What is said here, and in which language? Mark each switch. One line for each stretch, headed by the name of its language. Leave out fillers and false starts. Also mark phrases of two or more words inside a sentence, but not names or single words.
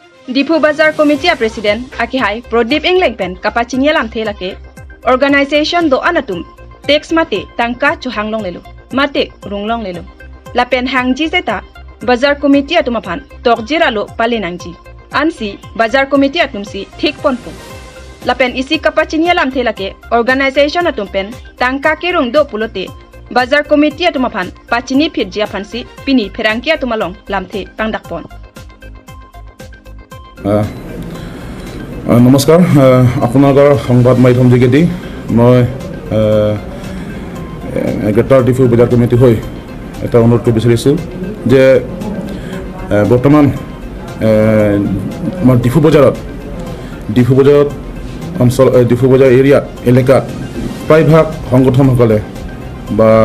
Karbi: Difu Bazar Committee President Akihai Prodip Englekben Kapachinia Lam Telake Organization do Anatum Tex Mate Tangka Chuhanglong Lelu Mate Runglong Lelu Lapen Hangji Zeta Bazar Committee Atumapan Tokjiralo Palenangji Ansi Bazar Committee Atumsi Thik Ponpu Lapen isi Kapachinia Lam Telake Organization Atumpen Tangka Kirung do Pulote Bazar Committee Atumapan Pachini Pidjia Pansi Pini Perangki Atumalong Lamte Pangdakpon
Assamese: নমস্কাৰ আপোনালোকৰ সংবাদ মাধ্যম যোগেদি মই গ্ৰেটাৰ ডিফু বজাৰ কমিটি হৈ এটা অনুৰোধ কৰিব বিচাৰিছোঁ যে বৰ্তমান আমাৰ ডিফু বজাৰত অঞ্চল ডিফু বজাৰ এৰিয়াত এলেকাত প্ৰায়ভাগ সংগঠনসকলে বা